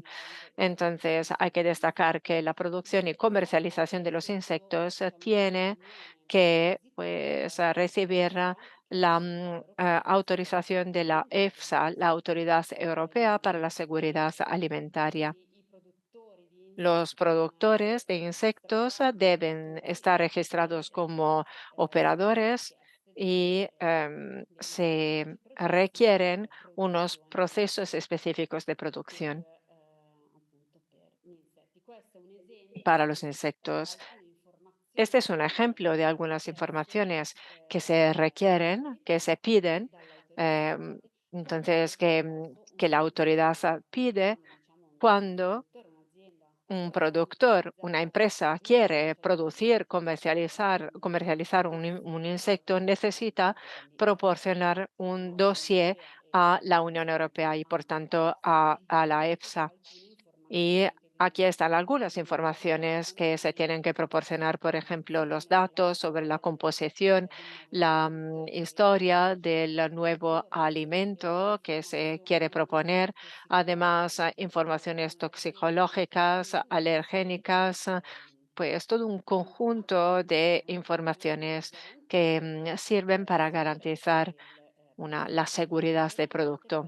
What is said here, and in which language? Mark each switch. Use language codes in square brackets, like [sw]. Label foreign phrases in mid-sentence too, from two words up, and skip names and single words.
[es] Entonces, hay que destacar que la producción y comercialización de los insectos tiene que pues, recibir la autorización de la EFSA, la Autoridad Europea para la Seguridad Alimentaria. [it] i produttori di [es] Los [it] insetti [es] productores de [it] devono [es] insectos [it] rispettare [es] deben estar registrados como [it] delle [es] operadores [it] richieste [es] y se [it] questi processi per [es] requieren unos [it] produrre [es] procesos específicos de producción [it] appunto per gli insetti. Questo è un esempio [es] para los [it] di [es] insectos. [it] alcune [es] Este [it] informazioni [es] es un ejemplo de algunas [it] richieste [es] informaciones que se requieren, que se piden, [it] dall'autorità em, e [es] entonces [it] in questo [es] que [it] caso [es] la autoridad pide [it] un [es] cuando [it] produttore, un'azienda [es] un [it] vuole [es] productor, una [it] commercializzare [es] empresa [it] un [es] quiere [it] insetto [es] producir, comercializar un insecto, necesita proporcionar un dossier a la Unión Europea y, por tanto, a la EFSA. Y aquí están algunas informaciones que se tienen que proporcionar, por ejemplo, los datos sobre la composición, la historia del nuevo alimento que se quiere proponer, además informaciones toxicológicas, alergénicas, pues todo un conjunto de informaciones que sirven para garantizar la seguridad del producto.